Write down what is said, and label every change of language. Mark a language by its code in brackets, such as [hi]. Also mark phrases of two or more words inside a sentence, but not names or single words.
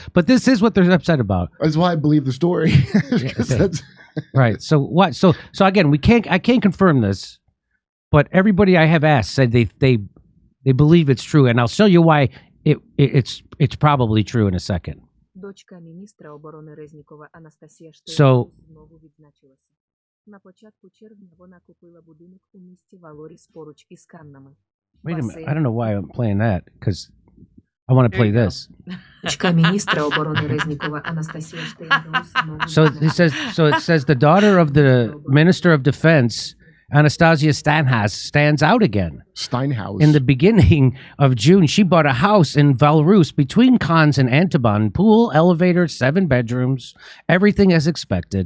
[en] But this is what they're upset about. That's why I believe the story. Right. So what? So again, I can't confirm this, but everybody I have asked said they believe it's true, and I'll show you why it's probably true in a second. [uk] Дочка міністра оборони Резнікова Анастасія [en] So, [uk] знову відзначилася. На початку червня вона купила будинок у місті Валоріс поруч із Каннами. [en] wait a minute. I don't know why I'm playing that, because I want to play this. [uk] Дочка міністра оборони Резнікова Анастасія [en] So it says the daughter of the Minister of Defense, Anastasia Stanhas, stands out again. Steinhaus. In the beginning of June, she bought a house in Valrus between Cannes and Antibon. Pool, elevator, 7 bedrooms, everything as expected.